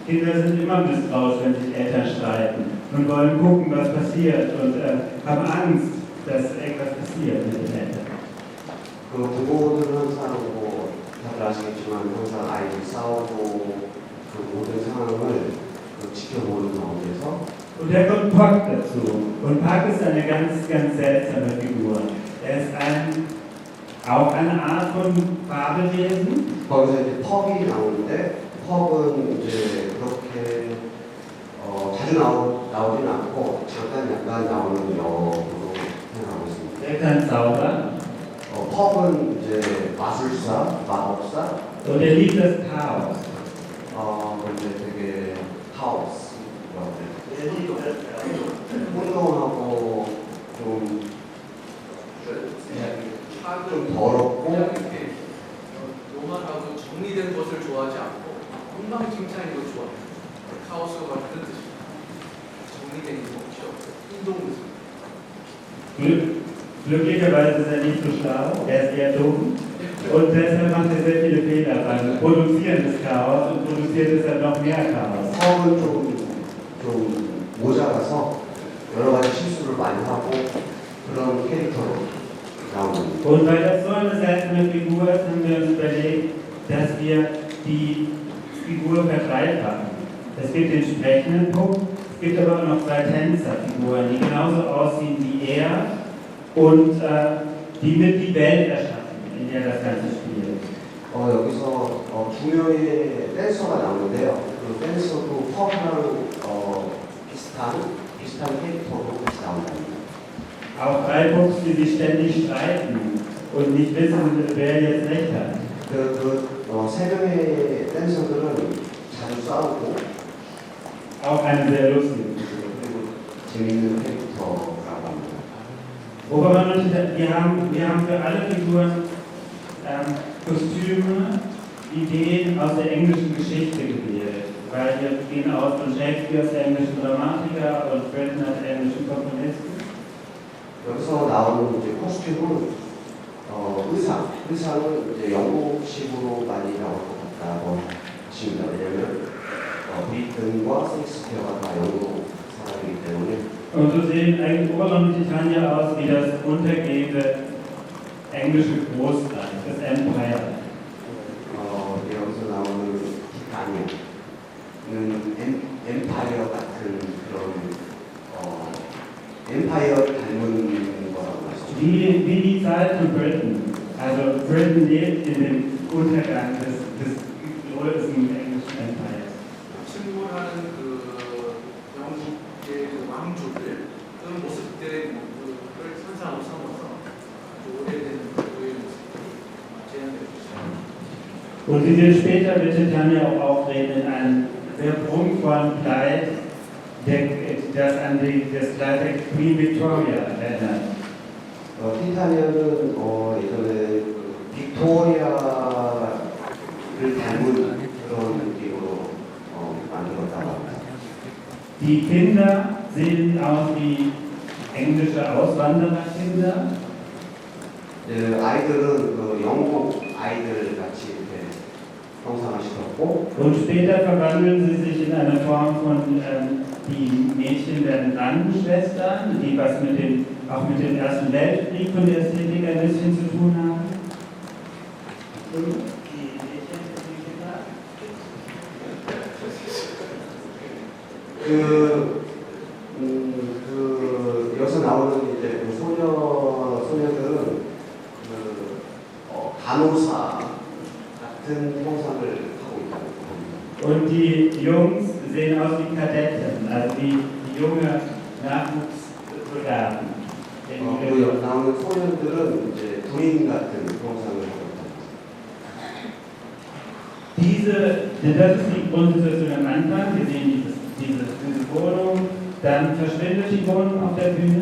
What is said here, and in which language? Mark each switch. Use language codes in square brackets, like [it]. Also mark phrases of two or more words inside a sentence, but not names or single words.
[de] Kinder sind immer misstrauisch, wenn sich Eltern streiten und wollen gucken, was passiert und haben Angst, dass irgendwas passiert mit den Eltern. [ko] 그 부모들은 항상 뭐 다들 아시겠지만 항상 아이들이 싸우고 그 모든 상황을 지켜보는 가운데서 [de] Und da kommt Puck dazu. Und Puck ist eine ganz, ganz seltsame Figur. Er ist auch eine Art von Fabelwesen. [ko] 거기서 이제 펍이 나오는데 펍은 이제 그렇게 자주 나오진 않고 잠깐 약간 나오는 역으로 생각하고 있습니다. [de] Er kann zaubern. [ko] 펍은 이제 마술사, 마법사, [de] Und er liebt das Chaos. [ko] 이제 되게 카오스, 혼돈하고 좀 더럽고 이렇게 노멀하고 정리된 것을 좋아하지 않고 엉망진창인 걸 좋아해요. 카오스가 같은 뜻이에요. 정리된 게 없죠. 운동을. [de] Glücklicherweise ist er nicht so schlau, er ist eher dumm. Und deshalb macht er sehr viele Fehler beim Produzieren des Chaos und produziert deshalb noch mehr Chaos. [ko] 펍은 좀 모자라서 여러 가지 실수를 많이 하고 그런 캐릭터로 나오는. [de] Und weil das so eine seltene Figur ist, haben wir uns überlegt, dass wir die Figur verdreifachen. Es gibt den sprechenden Puck, es gibt aber auch noch zwei Tänzerfiguren, die genauso aussehen wie er und die mit die Welt erschaffen, in der das Ganze spielt. [ko] 여기서 두 명의 댄서가 나오는데요. 그 댄서도 펍이랑 비슷한 캐릭터로 같이 나온답니다. [de] Auch drei Pucks, die sich ständig streiten und nicht wissen, wer jetzt recht hat. [ko] 세 명의 댄서들은 자주 싸우고 [de] Auch eine sehr lustige Figur. [ko] 그리고 재밌는 캐릭터라고 합니다. [de] Wir haben für alle Figuren Kostüme, Ideen aus der englischen Geschichte gewählt. Weil wir gehen aus von Shakespeare als englischen Dramatiker und Britten als englischen Komponisten. [ko] 여기서 나오는 이제 코스튬은 의상은 이제 영국식으로 많이 나올 것 같다고 보십니다. 왜냐하면 브리튼과 셰익스피어가 다 영국 사람이기 때문에. [de] Und so sehen eigentlich Oberland und Titania aus wie das untergehende englische Großreich, das Empire. [ko] 여기서 나오는 티타니아는 엠파이어 같은 그런 엠파이어 닮은 거라고 말씀드립니다. [de] Wie die Zeit von Britain. Also Britain lebt in dem Untergang des größten englischen Empires. [ko] 침몰하는 그 영국의 그 왕조들 그런 모습들의 모습을 선상으로 삼아서 아주 오래된 고유의 모습들이 재현되고 있어요. [de] Und sie wird später wird Titania auch auftreten in einem sehr prunkvollen Kleid, das an das Kleid der Queen Victoria erinnert. [ko] 티타니아는 예전에 빅토리아를 닮은 그런 느낌으로 만들었다고 합니다. [de] Die Kinder sehen aus wie englische Auswandererkinder. [ko] 아이들은 영국 아이들 같이 이렇게 형상화시켰고 [de] Und später verwandeln sie sich in eine Form von, die Mädchen werden Krankenschwestern, die was auch mit dem Ersten Weltkrieg von der Ästhetik ein bisschen zu tun haben. [ko] 여기서 나오는 이제 소녀들은 간호사 같은 형상을 하고 있다고 봅니다. [de] Und die Jungs sehen aus wie Kadetten, also wie junge Nachwuchssoldaten. [ko] 여기 나오는 소녀들은 이제 군인 같은 형상을 하고 있다. [de] Das ist die Grundsituation am Anfang. Wir sehen diese Wohnung, dann verschwindet die Wohnung auf der Bühne.